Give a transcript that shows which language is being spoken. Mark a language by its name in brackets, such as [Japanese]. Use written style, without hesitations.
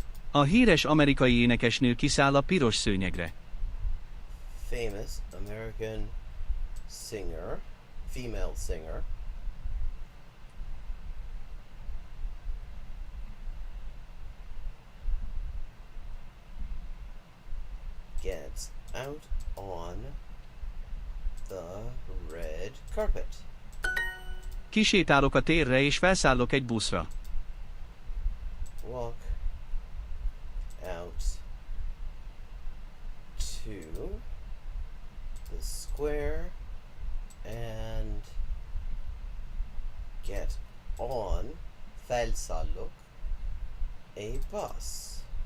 [Hungarian] A híres amerikai énekesnő kiszáll a piros szőnyegre. [English] Famous American singer, female singer, gets out on the red carpet. [Hungarian] Kisétálok a térre és felszállok egy buszra. [English] Walk out to the square and get on, felszállok, a bus.